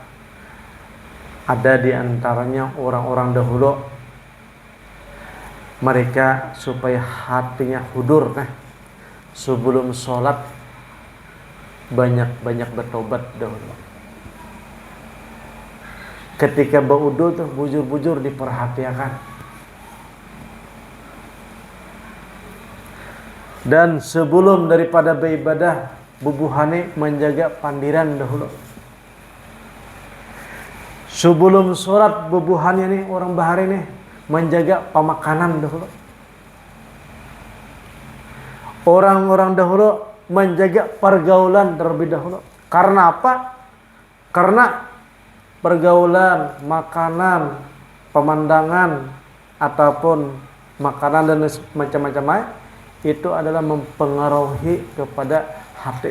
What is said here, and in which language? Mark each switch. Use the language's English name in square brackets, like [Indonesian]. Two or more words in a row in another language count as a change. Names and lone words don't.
[Indonesian] Ada di antaranya orang-orang dahulu mereka supaya hatinya hudur kan, sebelum sholat banyak-banyak bertobat dahulu. [Banjar] Ketika berwudu tuh bujur-bujur diperhatikan. Dan sebelum daripada beribadah, bubuhane menjaga pandiran dahulu. Sebelum sholat bubuhannya nih orang bahari nih menjaga pemakanan dahulu. [Indonesian] Orang-orang dahulu menjaga pergaulan terlebih dahulu. Karena apa? Karena pergaulan, makanan, pemandangan ataupun makanan dan macam-macam lain itu adalah mempengaruhi kepada hati.